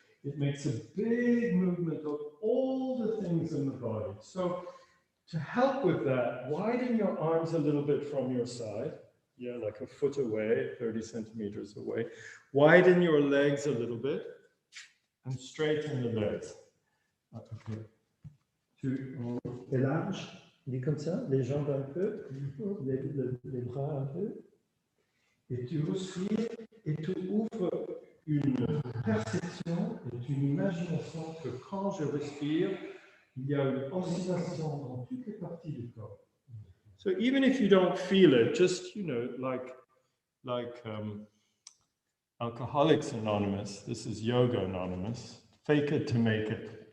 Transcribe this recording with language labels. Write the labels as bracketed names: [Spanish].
[English] It makes a big movement of all the things in the body. So to help with that, widen your arms a little bit from your side. Yeah, like a foot away, 30 centimeters away. Widen your legs a little bit and straighten the legs. Okay. [French] Tu élarges, dis comme ça, les jambes un peu, les bras un peu. Et tu respires et tu ouvres une perception et une imagination que quand je respire, il y a une oscillation dans toutes les parties du corps. [English] So even if you don't feel it, just, you know, like Alcoholics Anonymous, this is Yoga Anonymous, fake it to make it.